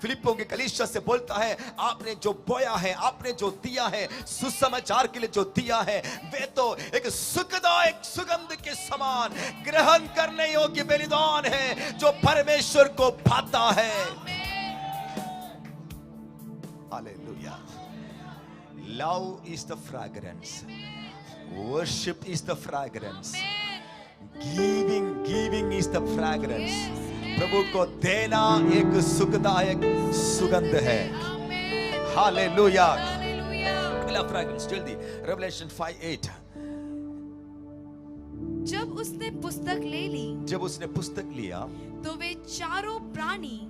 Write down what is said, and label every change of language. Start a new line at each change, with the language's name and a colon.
Hindi: फिलिप्पियों के कलीसिया से बोलता है, आपने जो बोया है, आपने जो दिया है, सुसमाचार के लिए जो दिया है, वे तो एक सुखदायक सुगंध के समान ग्रहण करने योग्य बलिदान है, जो परमेश्वर को भाता है। Hallelujah.
English: Love is the fragrance. Worship is the fragrance. Giving is the fragrance.
Hindi: प्रभु को देना एक सुखदायक सुगंध है. हालेलुया. अगला फ्रैग्रेंस जल्दी. Revelation 5:8. जब उसने पुस्तक ले ली, जब उसने पुस्तक लिया, तो वे चारों प्राणी